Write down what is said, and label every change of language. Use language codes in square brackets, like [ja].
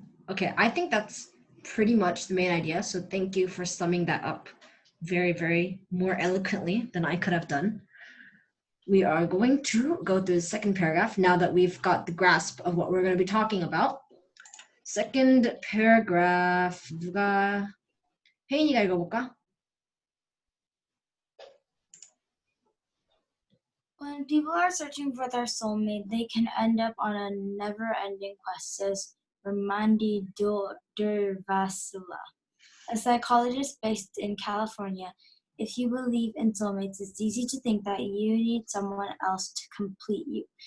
[en] Okay, I think that's pretty much the main idea. So thank you for summing that up very, very more eloquently than I could have done. We are going to go through the second paragraph now that we've got the grasp of what we're going to be talking about. Second paragraph. [ko] 누가 혜인이가 읽어볼까? [en] When people are searching for their soulmate, they can end up on a never-ending quest, says Ramandi Durvasula, a psychologist based in California. If you believe in soulmates, it's easy to think that you need someone else to complete you.